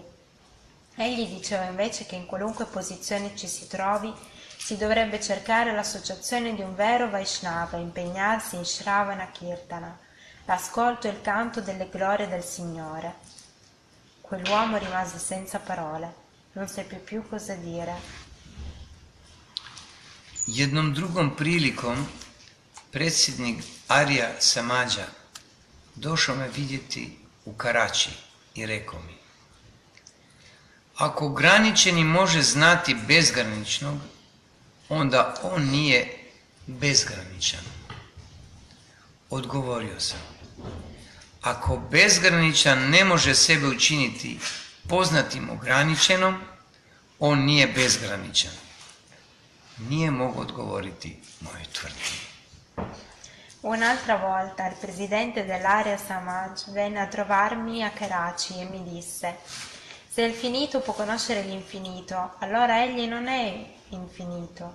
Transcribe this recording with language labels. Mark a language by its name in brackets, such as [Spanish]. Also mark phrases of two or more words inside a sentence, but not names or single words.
[Italian] Egli diceva invece che in qualunque posizione ci si trovi si dovrebbe cercare l'associazione di un vero Vaishnava e impegnarsi in Shravana Kirtana, l'ascolto e il canto delle glorie del Signore. Quell'uomo rimase senza parole, non seppe più cosa dire. [Croatian] Jednom drugom prilikom predsjednik Arya Samađa došao me vidjeti u Karači i rekao mi: ako ograničeni može znati bezgraničnog, onda on nije bezgraničan. Odgovorio sam: ako bezgraničan ne može sebe učiniti poznatim ograničenom, on nije bezgraničan. Nije mogao odgovoriti mojoj tvrdnji. [Italian] Un'altra volta il presidente dell'Arya Samaj venne a trovarmi a Karachi e mi disse: se il finito può conoscere l'infinito, allora egli non è infinito.